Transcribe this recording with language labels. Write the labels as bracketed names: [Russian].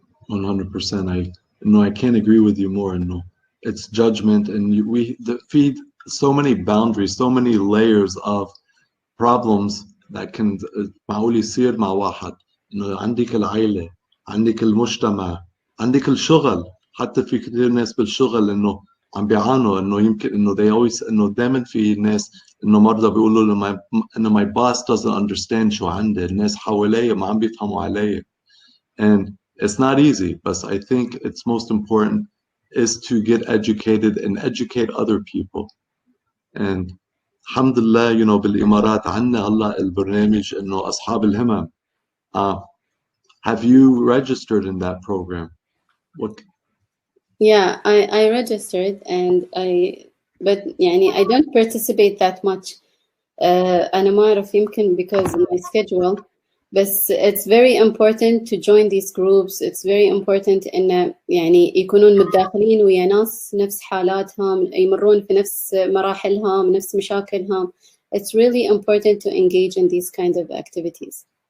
[English] 100%. I can't agree with you more. No, it's judgment, and we feed so many boundaries, so many layers of problems that can [Arabic] معقول يصير مع واحد. إنه عندك العائلة، عندك المجتمع، عندك الشغل. حتى في كثير ناس بالشغل إنه عم بيعانوا إنه يمكن إنه [English] they always [Arabic] إنه دائما في ناس إنه مرضى بيقولوا له إنه [English] my boss doesn't understand [Arabic] شو عندي، الناس حوالي ما عم بيفهموا علي. [English] And it's not easy, but I think it's most important is to get educated and educate other people. And alhamdulillah, [Arabic] بالإمارات عنا الله البرنامج إنه أصحاب الهمم. [English] Have you registered in that program? What? Yeah, I registered but يعني I don't participate that much. [Arabic] أنا ما أعرف يمكن [English] because of my schedule. But it's very important to join these groups. It's very important [Arabic] إن يعني يكونون متداخلين ويا ناس نفس حالاتهم، يمرون في نفس مراحلهم، نفس مشاكلهم. [English] It's really important to engage in these kinds of activities.